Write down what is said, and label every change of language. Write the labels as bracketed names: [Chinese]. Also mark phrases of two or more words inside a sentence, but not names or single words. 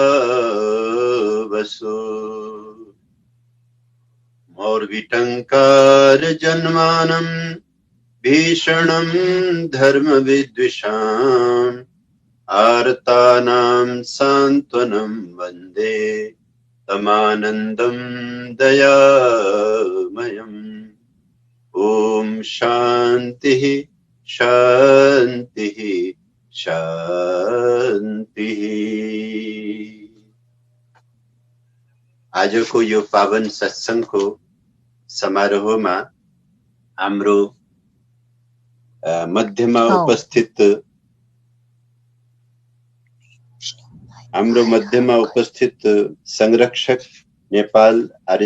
[Sanskrit] वसो मौर्विटङ्कार जन्मानं भीषणं धर्मविद्विषाम् आर्तानां सान्त्वनं वन्दे तमानन्दं दयामयम् ॐ शान्तिः शान्तिः शान्तिः। [Nepali] आजको यो पावन सत्संगको समारोहमा हाम्रो मध्यमा उपस्थित संरक्षक नेपाल आर्य